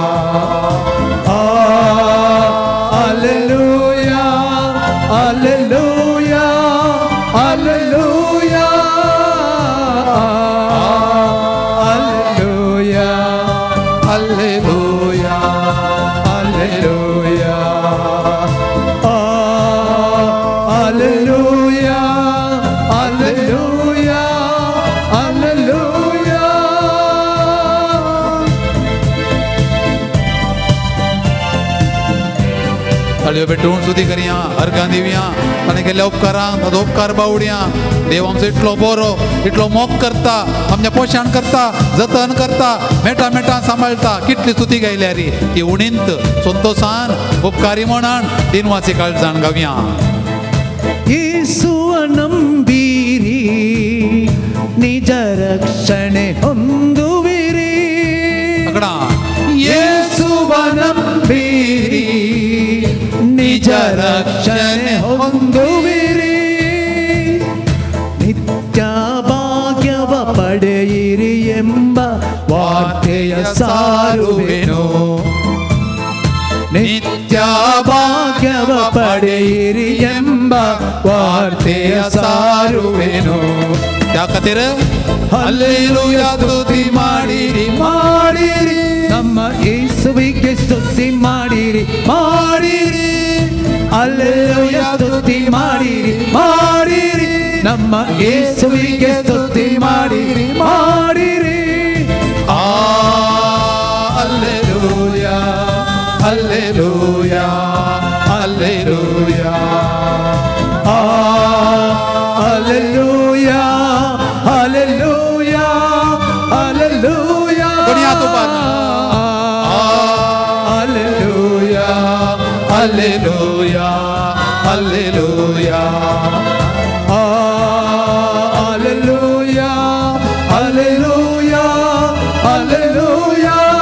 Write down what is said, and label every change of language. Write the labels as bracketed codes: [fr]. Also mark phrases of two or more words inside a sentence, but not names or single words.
[kn] ಹಲ್ಲೆಲೂಯಾ ಹಲ್ಲೆಲೂಯಾ ಹಲ್ಲೆಲೂಯಾ ಹಲ್ಲೆಲೂಯಾ ಹಲ್ಲೆಲೂಯಾ ಹಲ್ಲೆಲೂಯಾ ಹಲ್ಲೆಲೂಯಾ ಹಲ್ಲೆಲೂಯಾ ಹಲ್ಲೆಲೂಯಾ [kok] तळयो पेटून स्तुती करया अर्गां दिवया ताणें केल्ल्या उपकारांक ताचो उपकार बावड्या देव आमचो इतलो बरो इतलो मोग करता आमचें पोशण करता जतन करता मेटा मेटा सांबाळटा कितली स्तुती गायल्या रे ती उणींत संतोषान उपकारी म्हणून दिनवासी काळजान गावया [kn] ಯೇಸುವ ನಂಬಿರಿ ನಿಜ ರಕ್ಷಣೆ ಹೊಂದುವಿರಿ [kok] अकडा [kn] ಯೇಸುವ ನಂಬಿರಿ ನಿಜ ರಕ್ಷಣೆ ಹೊಂದುವಿರಿ ನಿತ್ಯ ಭಾಗ್ಯವ ಪಡೆಯಿರಿ ಎಂಬ ವಾರ್ತೆಯ ಸಾರುವೆನು ನಿತ್ಯ ಭಾಗ್ಯವ ಪಡೆಯಿರಿ ಎಂಬ ವಾರ್ತೆಯ ಸಾರುವೆನು [kok] त्या खातीर [kn] ಹಲ್ಲೆಲೂಯಾ ಸ್ತುತಿ ಮಾಡಿರಿ ಮಾಡಿರಿ ನಮ್ಮ ಯೇಸುವಿಗೆ ಸ್ತುತಿ ಮಾಡಿರಿ ಮಾಡಿರಿ ಹಲ್ಲೆಲೂಯಾ ಸ್ತುತಿ ಮಾಡಿರಿ ಮಾಡಿರಿ ನಮ್ಮ ಯೇಸುವಿಗೆ ಸ್ತುತಿ ಮಾಡಿರಿ ಮಾಡಿರಿ ಹಲ್ಲೆಲೂಯಾ ಹಲ್ಲೆಲೂಯಾ ಹಲ್ಲೆಲೂಯಾ [en] Hallelujah, hallelujah, hallelujah. [hi] दुनिया तो बात [en] Hallelujah, hallelujah, hallelujah. Hallelujah, hallelujah, hallelujah.